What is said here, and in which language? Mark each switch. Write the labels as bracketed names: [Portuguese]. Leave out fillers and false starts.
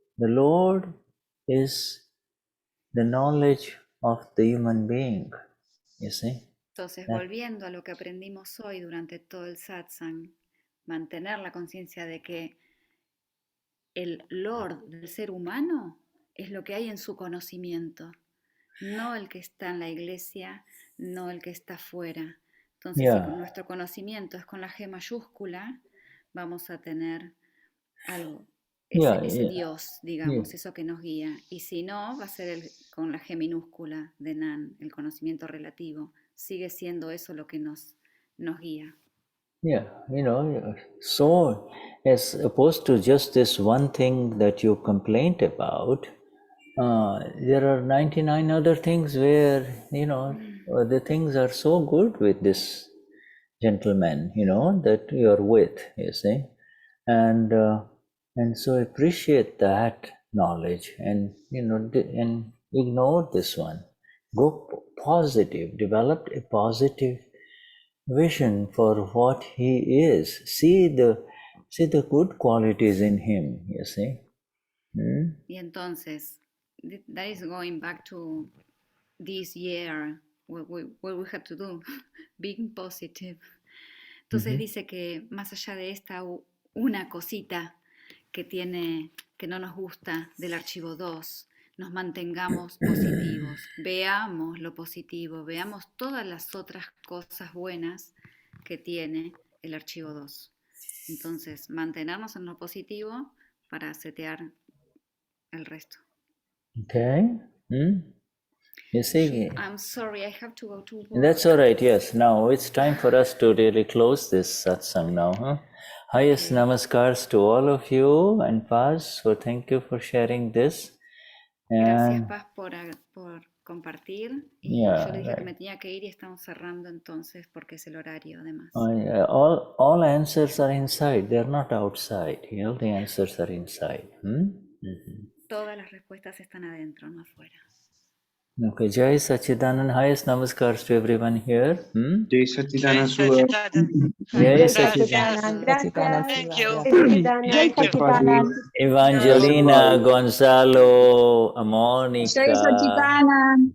[English] The Lord is the knowledge of the human being, you see. [Spanish] Entonces, volviendo a lo que aprendimos hoy durante todo el satsang, mantener la conciencia de que el Lord del ser humano es lo que hay en su conocimiento, no el que está en la iglesia, no el que está fuera. Entonces, si nuestro conocimiento es con la G mayúscula, vamos a tener algo, ese Dios, digamos, eso que nos guía. Y si no, va a ser con la G minúscula de Nan, el conocimiento relativo. Sigue siendo eso lo que nos guía. [English] Yeah, you know, so as opposed to just this one thing that you complained about, there are 99 other things where, you know, the things are so good with this gentleman, you know, that you're with, you see. And so appreciate that knowledge and, you know, and ignore this one. Go positive, develop a positive vision for what he is. See the good qualities in him, you see. [Spanish] Y entonces, [English] that is going back to this year, what we had to do, being positive. [Spanish] Entonces dice que más allá de esta una cosita que no nos gusta del archivo 2, nos mantengamos positivos, veamos lo positivo, veamos todas las otras cosas buenas que tiene el archivo 2. Entonces, mantenernos en lo positivo para setear el resto. [English] Okay. You see, I'm sorry, I have to go to work. that's all right. Yes. Now it's time for us to really close this satsang now. Huh? Highest namaskars to all of you and Paz. So thank you for sharing this. [Spanish] Gracias, And Paz, por compartir. Y yo le dije que me tenía que ir y estamos cerrando entonces porque es el horario además. [English] All answers are inside. They are not outside. All the answers are inside. [Spanish] Todas las respuestas están adentro, no afuera. [English] Okay, Jai Sachidanand, highest namaskars to everyone here. Jai Sachidanand. Jai Sachidanand. [Spanish] Gracias. [English] Thank you. Jai Sachidanand. Evangelina, Gonzalo, Monica. Jai Sachidanand.